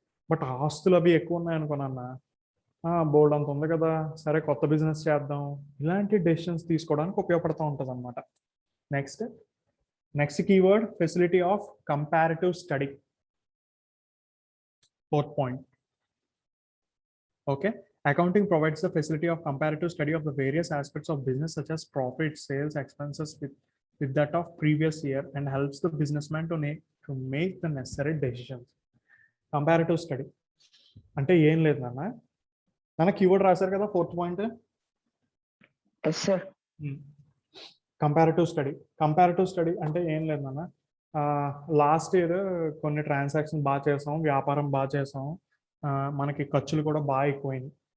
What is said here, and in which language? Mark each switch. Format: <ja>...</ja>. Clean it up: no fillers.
<te>But ఆస్తులు అవి ఎక్కువ ఉన్నాయి అనుకోనన్నా బోల్డ్ అంత ఉంది కదా, సరే కొత్త బిజినెస్ చేద్దాం, ఇలాంటి డెసిషన్స్ తీసుకోవడానికి ఉపయోగపడుతూ ఉంటుంది అనమాట.</te> <en>Next keyword facility of comparative study, 4th point. Okay, accounting provides the facility of comparative study of the various aspects of business such as profit, sales, expenses with that of previous year and helps the businessman to make the necessary decisions.</en> <te>Comparative study అంటే ఏం లేదు నాన్న keyword రాశారు కదా 4th point.</te> <en>Yes sir.</en> <te>Comparative study అంటే ఏం లేదు నాన్న, లాస్ట్ ఇయర్ కొన్ని ట్రాన్సాక్షన్ బాగా చేసాం, వ్యాపారం బాగా చేసాం, మనకి ఖర్చులు కూడా బాగా ఎక్కువైంది.</te>